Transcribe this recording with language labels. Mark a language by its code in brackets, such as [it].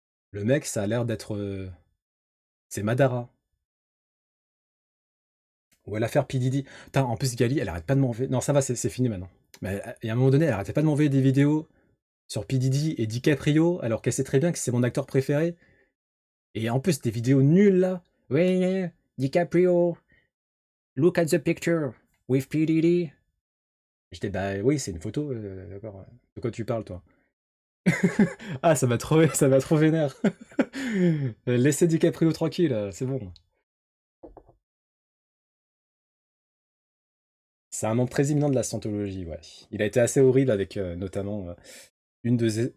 [fr] Le mec, ça a l'air d'être. C'est Madara. Ou à l'affaire P. Diddy. Putain, en plus, Gali, elle arrête pas de m'envoyer. Non, ça va, c'est fini maintenant. Mais il y a un moment donné, elle arrêtait pas de m'envoyer des vidéos sur P. Diddy et DiCaprio, alors qu'elle sait très bien que c'est mon acteur préféré. Et en plus, des vidéos nulles là. Ouais, [en] DiCaprio, look at the picture with P. Diddy. [fr] J'étais, bah oui, c'est une photo, d'accord. De quoi tu parles, toi? Ah, ça m'a trop vénère. Laissez DiCaprio tranquille, c'est bon. C'est un membre très imminent de la Scientologie, ouais. Il a été assez horrible avec notamment une de ses...